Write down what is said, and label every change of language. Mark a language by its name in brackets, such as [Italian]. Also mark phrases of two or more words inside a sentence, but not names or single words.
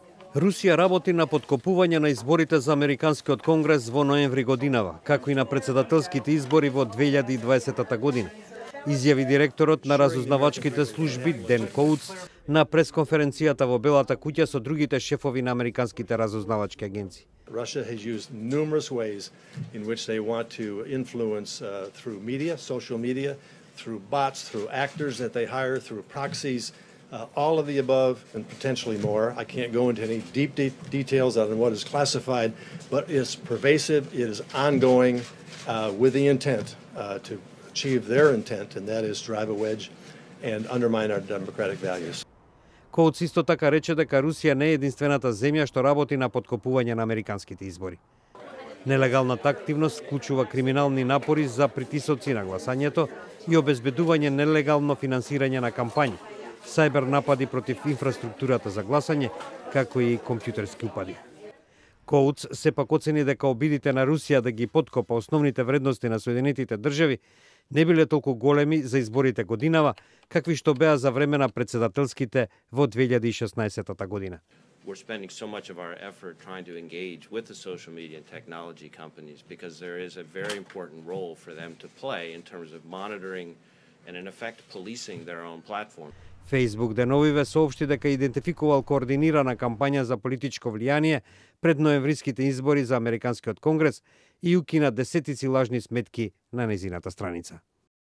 [Macedonian] Русија работи на подкопување на изборите за Американскиот конгрес во ноември годинава, како и на председателските избори во 2020 година. Изјави директорот на разузнавачките служби Ден Коутс на пресконференцијата во Белата куќа со другите шефови на американските разузнавачки агенции. [English] Russia has used numerous ways in which they want to influence through media, social media, through bots, through actors that they hire, through proxies, all of the above and potentially more. I can't go into any deep details other than what is classified, but it's pervasive, it is ongoing with the intent to achieve their intent, and that is drive a wedge and undermine our democratic values. [Macedonian] Коутс исто така рече дека Русија не е единствената земја што работи на подкопување на американските избори. Нелегалната активност вклучува криминални напори за притисоци на гласањето и обезбедување нелегално финансирање на кампањи, сајбер напади против инфраструктурата за гласање, како и компјутерски упади. Коутс сепак оцени дека обидите на Русија да ги поткопа основните вредности на Соединетите држави не биле толку големи за изборите годинава, какви што беа за време на председателските во 2016 година. [English] We're spending so much of our effort trying to engage with the social media and technology companies because there is a very important role for them to play in terms of monitoring and in effect policing their own platform. [Macedonian] Facebook деновиве соопшти дека идентификувал координирана кампања за политичко влијание пред ноемвриските избори за Американскиот конгрес и укина десетици лажни сметки на нејзината страница.